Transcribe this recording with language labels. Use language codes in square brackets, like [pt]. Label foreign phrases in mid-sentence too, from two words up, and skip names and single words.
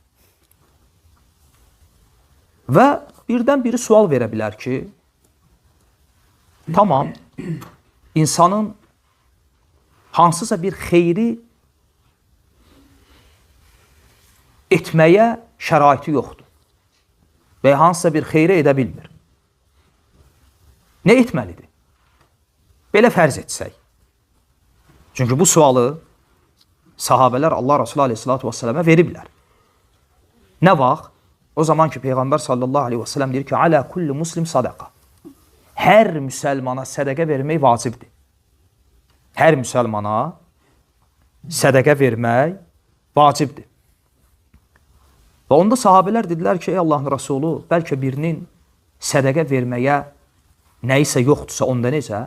[az] Və birdən biri sual verə bilər ki, tamam, insanın hansısa bir xeyri etməyə şəraiti yoxdur və hansısa bir xeyri edə bilmir. Nə etməlidir? Belə fərz etsək. Çünki bu sualı sahabələr Allah Resulü [ar] عليه الصلاة والسلام [az] veriblər. Nə vaxt? O zaman ki, Peyğəmbər [ar] صلى الله عليه وسلم [az] deyir ki, [ar] على كل مسلم صدقة. [az] Hər müsəlmana sədəqə vermək vacibdir. Hər müsəlmana sədəqə vermək vacibdir. Və onda sahabələr dedilər ki, ey Allahın Rasulü, bəlkə birinin sədəqə verməyə nəyisə yoxdursa, onda necə?